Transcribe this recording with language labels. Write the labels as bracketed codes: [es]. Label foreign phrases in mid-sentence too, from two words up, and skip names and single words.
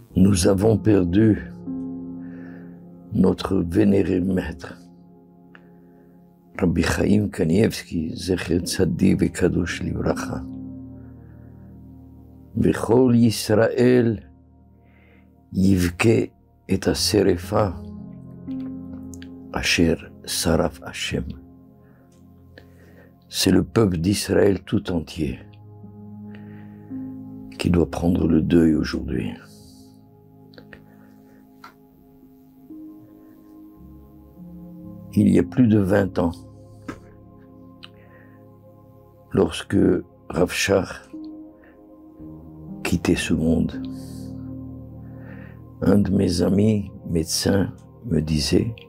[fr] Nous avons perdu notre vénéré maître, [he] Rabbi Chaim Kanievski, זכר צדיק וקדוש לברכה. בכל ישראל יבכה את השרפה אשר שרף השם. [fr] C'est le peuple d'Israël tout entier qui doit prendre le deuil aujourd'hui. Il y a plus de 20 ans, lorsque Rav Shach quittait ce monde, un de mes amis médecins me disait